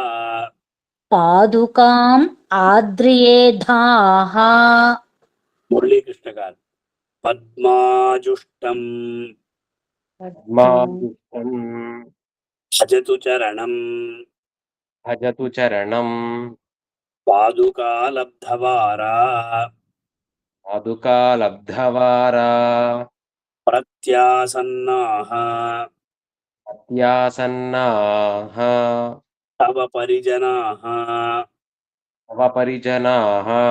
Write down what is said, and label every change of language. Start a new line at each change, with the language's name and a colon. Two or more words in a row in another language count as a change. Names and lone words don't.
Sanskrit: పాదుకాం ఆద్రియేధాః. మురళీకృష్ణ గారు పద్మాజుష్టం భజతు చరణం భజతు చరణం पादुकालब्धवारा पादुकालब्धवारा प्रत्यासन्नाः अत्यासन्नाः तव परिजनाः तव परिजनाः